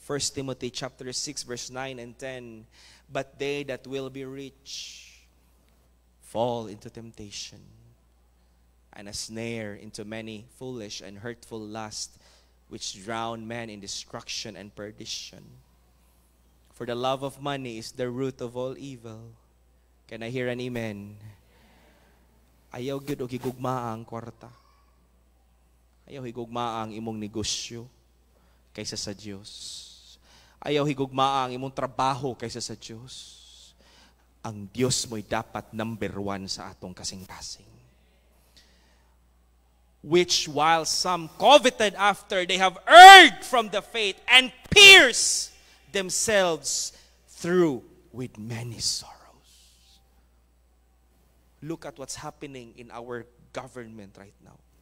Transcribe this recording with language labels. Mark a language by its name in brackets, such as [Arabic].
[English] 1 Timothy chapter 6 verse 9 and 10, but they that will be rich fall into temptation and a snare, into many foolish and hurtful lusts, which drown men in destruction and perdition. For the love of money is the root of all evil. Can I hear an amen? [Cebuano] Ayaw gyud og higugmaa ang kwarta. Ayaw higugmaa ang imong negosyo kaysa sa Dios. Ayaw higugmaa ang imong trabaho kaysa sa Dios. Ang Dios mo'y dapat number 1 sa atong kasing-kasing. [English] Which while some coveted after, they have erred from the faith and pierced themselves through with many sorrows. Look at what's happening in our government right now.